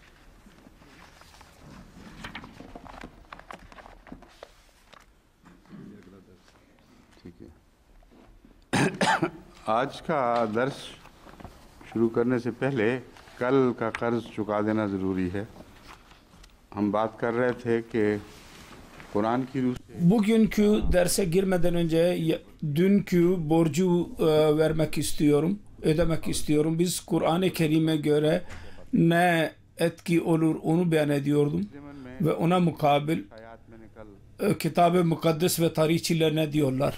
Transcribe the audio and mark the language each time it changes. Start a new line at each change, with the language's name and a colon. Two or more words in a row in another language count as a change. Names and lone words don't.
Urdu: ٹھیک ہے، آج کا درس شروع کرنے سے پہلے کل کا قرض چکا دینا ضروری ہے. ہم بات کر رہے تھے کہ قرآن کی
Turkish: bugünkü derse girmeden önce dünkü borcu vermek istiyorum, ödemek istiyorum. Biz Kur'an-ı Kerim'e göre ne etki olur onu beyan ediyordum ve ona mukabil Kitab-ı Mukaddes ve tarihçiler ne diyorlar.